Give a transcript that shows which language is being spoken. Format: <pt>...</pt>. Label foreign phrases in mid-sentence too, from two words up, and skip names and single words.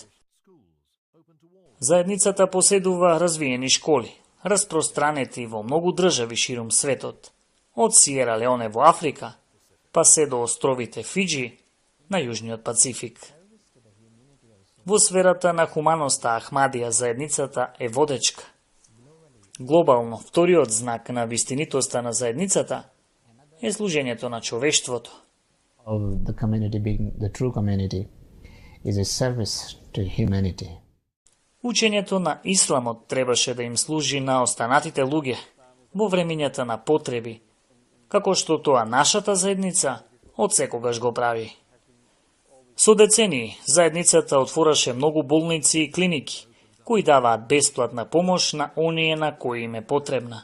<mk>Заедницата поседува развиени школи, распространети во многу држави ширум светот, од Сиера Леоне во Африка, па се до островите Фиджи на Јужниот Пацифик. Во сферата на хуманоста Ахмадија заедницата е водечка. Глобално, вториот знак на вистинитоста на заедницата е служењето на човештвото.</mk> <en>Of the community being the true community is a service to humanity.</en> <mk>Учењето на Исламот требаше да им служи на останатите луѓе во времењата на потреби, како што тоа нашата заедница од секогаш го прави. Со децении, заедницата отвораше многу болници и клиники, кои даваат бесплатна помош на оние на кои им е потребна.</mk>